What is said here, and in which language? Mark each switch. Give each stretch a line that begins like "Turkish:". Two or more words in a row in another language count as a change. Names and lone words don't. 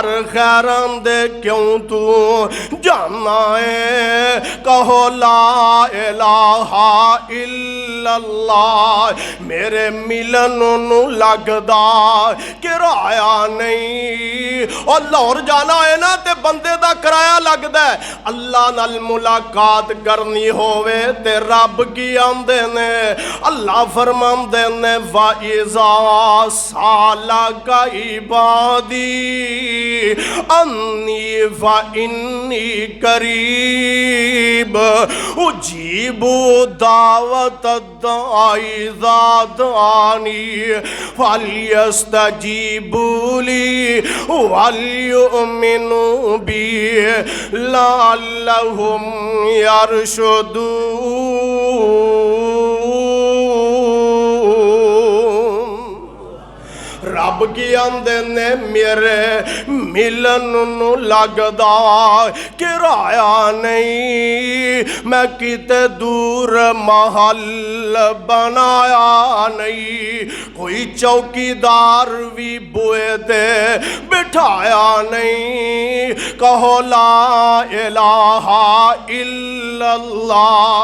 Punjabi: خیران دے کیوں تو جانا ہے، کہو
Arabic: لا الہ الا اللہ،
Punjabi: میرے ملن نو لگدا کرایہ نہیں، اور لاہور جانا ہے نا تے بندے دا کرایہ لگدا ہے، اللہ نال ملاقات کرنی ہوئے تے رب کی آمدے نے، اللہ فرماندے نے
Arabic: وَإِذَا سَأَلَكَ عِبَادِي أَنِّي فَإِنِّي قَرِيبٌ أُجِيبُ دَعْوَةَ الدَّاعِ إِذَا دَعَانِ فَلْيَسْتَجِيبُوا لِي وَلْيُؤْمِنُوا بِي لَعَلَّهُمْ يَرْشُدُونَ۔
Punjabi: رب کی آمدے نے میرے ملن نو لگدا کرایہ نہیں، میں کتے دور محل بنایا نہیں، کوئی چوکیدار بھی بوئے دے بٹھایا نہیں، کہو
Arabic: لا الہ الا اللہ۔